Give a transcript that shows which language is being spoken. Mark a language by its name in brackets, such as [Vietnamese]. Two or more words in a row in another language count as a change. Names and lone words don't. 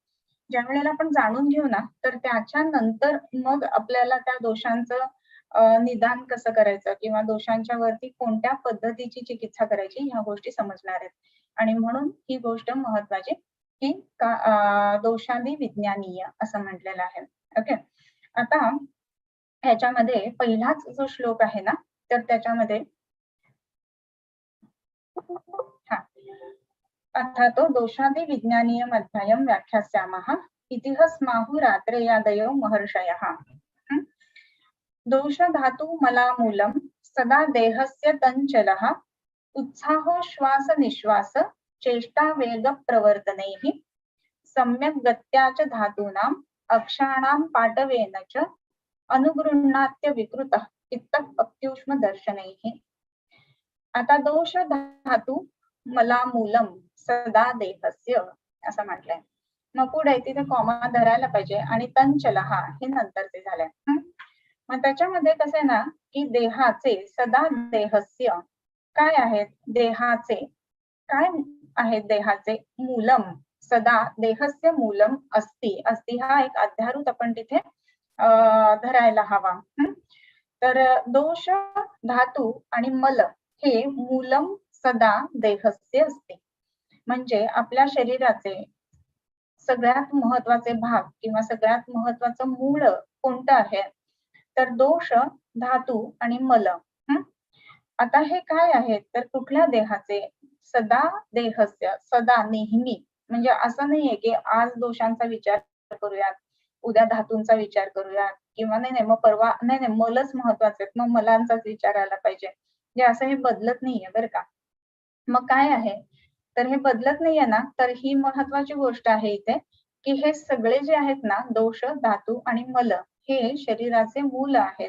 [Marathi] ज्या वेळेला आपण जाणून घेऊ ना, तर त्याच्या नंतर मग आपल्याला त्या दोषांचं निदान कसं करायचं किंवा दोषांच्या वरती कोणत्या पद्धतीची चिकित्सा करायची ह्या गोष्टी समजणार आहेत. आणि म्हणून ही गोष्ट महत्वाची की दोषादि विज्ञानीय असं म्हटलेलं आहे. ओके, आता ह्याच्यामध्ये पहिलाच जो श्लोक आहे ना, तर त्याच्यामध्ये [Sanskrit] अथातो दोषादि विज्ञानीयम् अध्यायं व्याख्यास्यामः इति स्माहुरात्रेयादयो महर्षयः. दोष धातु मलामूलं सदा देहस्य तंचलः उत्साहो श्वास निश्वास चेष्टा वेग प्रवर्तनैः सम्यक् गत्या च धातूनां अक्षाणां पाटवेन च अनुगृह्णात्य विकृतः इत्थम् अत्यूष्म दर्शनैः. [Marathi] आता [Sanskrit] दोष धातू मलामूलम सदा देहस्य [Marathi] असं म्हटलंय. मग पुढे तिथे कॉमा धरायला पाहिजे आणि तंचलहा हे नंतरचे झालंय. मग त्याच्यामध्ये कसं आहे ना, की देहाचे [Sanskrit] सदा देहस्य [Marathi] काय आहेत, देहाचे काय आहेत, देहाचे [Sanskrit] मूलम सदा देहस्य मूलम अस्ति. [Marathi] अस्ति हा एक अध्यारूत आपण तिथे धरायला हवा. तर दोष धातू आणि मल हे [Sanskrit] मूलम सदा देहस्य [Marathi] असते. म्हणजे आपल्या शरीराचे सगळ्यात महत्वाचे भाग किंवा सगळ्यात महत्वाचं मूळ कोणतं आहे, तर दोष धातू आणि मल. आता हे काय आहेत, तर कुठल्या देहाचे, [Sanskrit] सदा देहस्य, [Marathi] सदा नेहमी. म्हणजे असं नाहीये की आज दोषांचा विचार करूयात, उद्या धातूंचा विचार करूयात किंवा नाही मग परवा नाही मलच महत्वाचे मग मलांचाच विचार आला पाहिजे, म्हणजे असं हे बदलत नाहीये बरं का. मग काय आहे, तर हे बदलत नाहीये ना, तर ही महत्वाची गोष्ट आहे इथे की हे सगळे जे आहेत ना, दोष धातू आणि मल हे शरीराचे मूल आहेत.